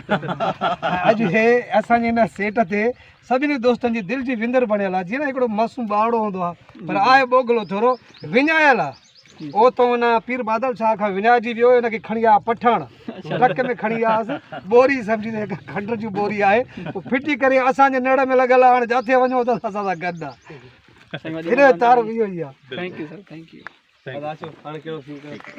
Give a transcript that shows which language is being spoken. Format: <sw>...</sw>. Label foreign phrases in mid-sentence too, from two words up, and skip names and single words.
<sd>अॼु हे असांजे हिन सेट ते सभिनी दोस्तनि जी दिलि जी विंदर बणियल आहे, जीअं न हिकिड़ो मासूम ॿावड़ो हूंदो आहे, पर आहे बोगलो थोरो विञायल आहे। ओ तो हुन पीर बादल शाह खां विञाइजी वियो, हिनखे खणी आया पठण, ट्रक में खणी आयासीं, बोरी सम्झी खंड जी बोरी आहे, पोइ फिटी करे असांजे नड़ में लॻल आहे। हाणे जिथे वञो त असां सां गॾु आहे। हिन तार इहो ई आहे।</sd> <en>Thank you sir, thank you.</en> <sd>हाणे कहिड़ो सीन</sd>